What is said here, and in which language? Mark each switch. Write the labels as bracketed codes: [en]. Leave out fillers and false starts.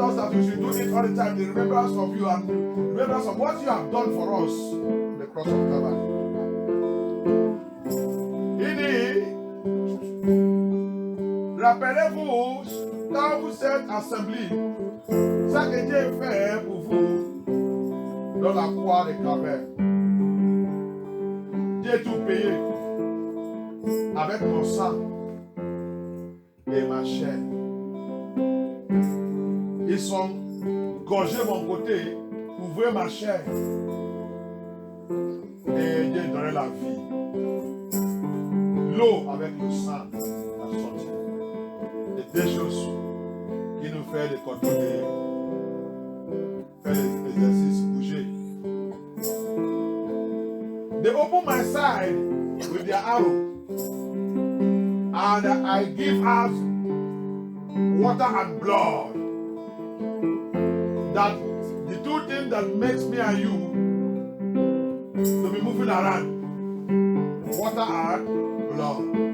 [en] that we should do it all the time, the remembrance of you and remembrance of what you have done for us on the cross of Calvary. [fr] Rappelez-vous, quand vous êtes assemblés, ça que Dieu fait pour vous dans la croix de Calvaire. Dieu a tout payé avec mon sang et ma chair. Ils sont gorgés de mon côté, ouvrez ma chair et Dieu donne la vie. L'eau avec le sang a sorti. Les deux choses qui nous fait de continuer, faire l'exercice, bouger. [en] They open my side with their arrow and I give out water and blood. That the two things that makes me and you to be moving around, water and blood.